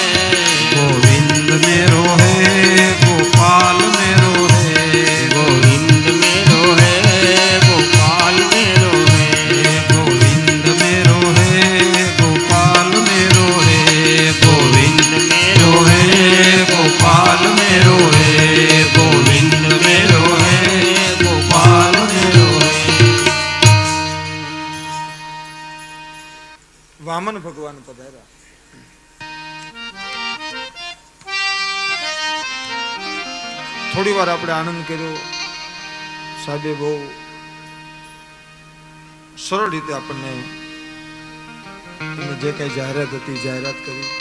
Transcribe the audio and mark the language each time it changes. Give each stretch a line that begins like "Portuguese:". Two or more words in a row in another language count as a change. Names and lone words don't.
Hindi: गोविंद मेरो है गोपाल मेरो है, गोविंद मेरो है गोपाल मेरो है, गोविंद मेरो है गोपाल मेरो है, गोविंद मेरो है गोपाल मेरो है, गोविंद मेरो है गोपाल मेरो है।
Gujarati: વામન ભગવાન પધાર્યા. થોડી વાર આપણે આનંદ કર્યો. સાહેબે બહુ સરળ રીતે આપણને જે કઈ જાહેરાત હતી જાહેરાત કરી.